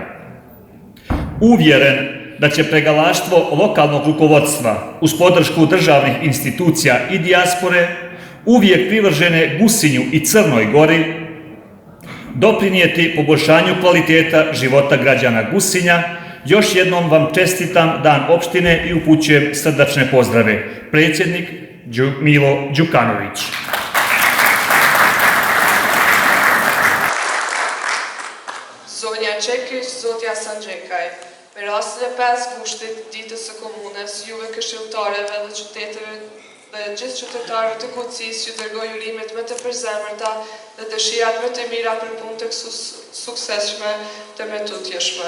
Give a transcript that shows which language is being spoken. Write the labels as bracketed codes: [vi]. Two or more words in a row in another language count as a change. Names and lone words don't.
[sr] Uvjeren da će pregalaštvo lokalnog rukovodstva uz podršku državnih institucija i dijaspore uvijek privržene Gusinju i Crnoj Gori doprinijeti poboljšanju kvaliteta života građana Gusinja. Još jednom vam čestitam dan opštine i upućujem srdačne pozdrave. Predsjednik Milo Đukanović. [sq] Zonja Čekić, Zotja Hasanđekaj. Mirasile 5 kushtit ditës së komunës, juve këshilltareve dhe qyteteve dhe gjithë qytetarëve të Gucisë që dërgoj urimet më të përzemërta dhe dëshirat më të mira për punë të suksesshme të me tutjeshme.